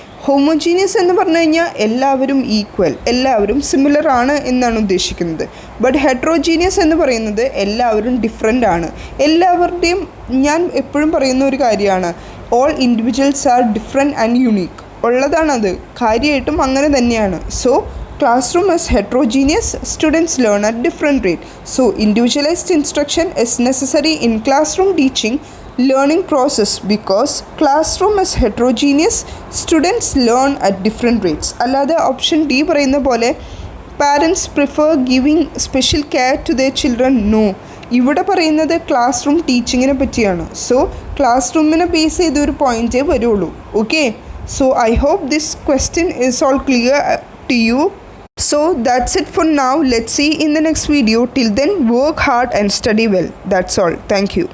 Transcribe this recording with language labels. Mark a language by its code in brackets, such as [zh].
[ml] Homogeneous എന്ന് പറഞ്ഞു കഴിഞ്ഞാൽ എല്ലാവരും ഈക്വൽ, എല്ലാവരും സിമിലർ ആണ് എന്നാണ് ഉദ്ദേശിക്കുന്നത്. ബട്ട് ഹെട്രോജീനിയസ് എന്ന് പറയുന്നത് എല്ലാവരും ഡിഫറെൻ്റ് ആണ്. എല്ലാവരുടെയും ഞാൻ എപ്പോഴും പറയുന്ന ഒരു കാര്യമാണ്, [en] All individuals are different and unique. [ml] ഉള്ളതാണത്, കാര്യമായിട്ടും അങ്ങനെ തന്നെയാണ്. [en] So classroom is heterogeneous, students learn at different rate. So individualized instruction is necessary in classroom teaching learning process because classroom is heterogeneous, students learn at different rates. [ml] അല്ലാതെ option D പറയുന്ന പോലെ [en] Parents prefer giving special care to their children, no. [ml] ഇവിടെ പറയുന്നത് class room ടീച്ചിങ്ങിനെ പറ്റിയാണ്. So class റൂമിനെ base ചെയ്ത ഒരു പോയിൻറ്റേ വരുള്ളൂ. [en] Okay, so I hope this question is all clear to you. So that's it for now. Let's see in the next video. Till then, work hard and study well. That's all. Thank you.